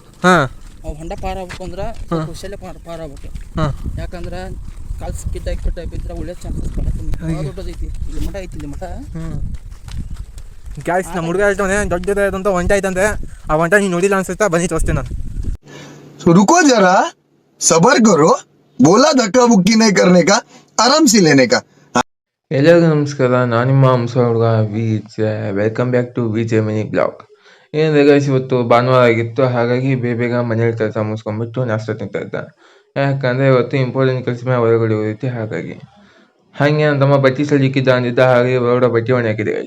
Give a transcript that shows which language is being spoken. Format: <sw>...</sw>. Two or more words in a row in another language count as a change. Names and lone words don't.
<kn>ಹಾಂ, ಅವು ಹೊಂಡ ಪಾರ್ ಆಗ್ಬೇಕು ಅಂದ್ರೆ ಖುಷಿಯಲ್ಲೇ ಪಾರ್ ಆಗ್ಬೇಕು. ಹಾಂ, ಯಾಕಂದ್ರೆ ಕಾಲು ಕಿಟ್ಟ ಬಿದ್ದರೆ ಒಳ್ಳೆ ಚಾನ್ಸಸ್ ದೊಡ್ಡದೈತಿ. ಇಲ್ಲಿ ಮಠ ಐತಿ, ಇಲ್ಲಿ ಮಠ. ಗ್ಯಾಸ್ ನಮ್ಮ ಹುಡುಗ ಹೇಳ್ತಾನೆ ದೊಡ್ಡದಾದಂಥ ಹೊಂಟ ಐತಂತೆ. ಆ ಹೊಂಟ ನೀನು ನೋಡಿಲ್ಲ ಅನ್ಸುತ್ತಾ, ಬನ್ನಿ ತೋರಿಸ್ತೇನೆ ನಾನು.</kn> <hi>रुको जरा सबर करो बोला धक्का बुक्की नहीं करने का आराम से लेने का.</hi> <kn>ಎಲ್ಲರಿಗೂ ನಮಸ್ಕಾರ. ನಾನು ನಿಮ್ಮ ಹಂಸ ಹುಡುಗ ವಿಜೆ.</kn> <en>welcome back to</en> <kn>ವಿಜೆ ಮಿನಿ ಬ್ಲಾಗ್. ಏನಿದೆ ಗೈಸ್, ಇವತ್ತು ಭಾನುವಾರ ಆಗಿತ್ತು, ಹಾಗಾಗಿ ಬೇಗ ಮನೇಲಿ ಕೆಲಸ ಮುಗಿಸ್ಕೊಂಡ್ಬಿಟ್ಟು ನಾಷ್ಟ ತಿಂತಾ ಇದ್ದೆ. ಯಾಕಂದರೆ ಇವತ್ತು ಇಂಪಾರ್ಟೆಂಟ್ ಕೆಲಸ ಮೇಲೆ ಹೊರಗಡೆ ಹೋಗಿತ್ತು. ಹಾಗಾಗಿ ಹಾಗೆ ನನ್ನ ತಮ್ಮ ಬಟ್ಟೆ ಸಲಿಕ್ಕಿದ್ದ ಅಂದಿದ್ದ, ಹಾಗೆ ಹೊರಗಡೆ ಬಟ್ಟೆ ಒಣೆ ಹಾಕಿದೆ ಗೈಸ್.</kn>